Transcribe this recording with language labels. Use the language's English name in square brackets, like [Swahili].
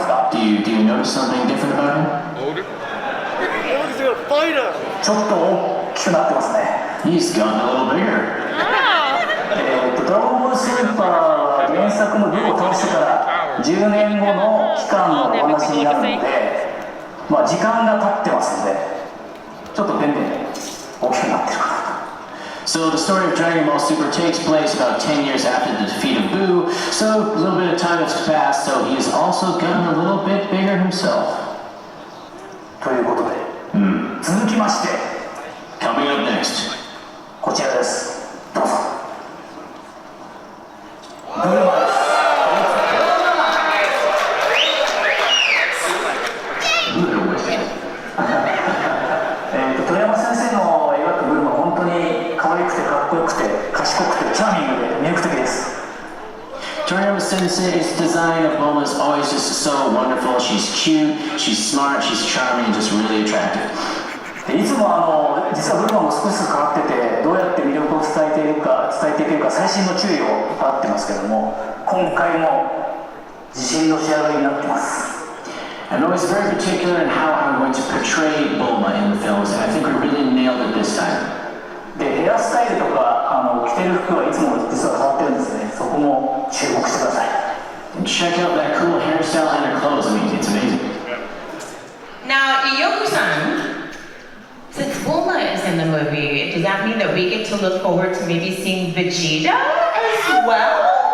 [English] Do you notice something different about him? [Japanese] ちょっと大きくなってますね。 [English] He's gotten a little bigger. [Japanese] ドラゴンボールスーパーは原作の部を倒してから10年後の期間のお話になるので、時間が経ってますので、ちょっと全然大きくなってるかな。 [English] So the story of Dragon Ball Super takes place about 10 years after the defeat of Buu, so a little bit of time has passed, so he's also gotten a little bit bigger himself. [Japanese] ということで、続きまして、 [English] Coming up next. [Japanese] こちらです。どうぞ。ブルマです。鳥山先生の描くブルマは本当に可愛くてかっこよくて賢くてチャーミングで魅力的です。 [English] Toriyama Sensei's design of Bulma is always just so wonderful. She's cute, she's smart, she's charming, and just really attractive. [Japanese] いつも実はブルマも少しずつ変わってて、どうやって魅力を伝えていけるか細心の注意を払ってますけども、今回も自信の仕上がりになってます。 [English] I'm always very particular in how I'm going to portray Bulma in the films, and I think we really nailed it this time. [Japanese] で、ヘアスタイルとか着てる服はいつも実は変わってるんですね。そこも注目してください。 [English] And check out that cool hairstyle and her clothes. I mean, it's amazing. Now, Iyoku-san, since Bulma is in the movie, does that mean that we get to look forward to maybe seeing Vegeta as well?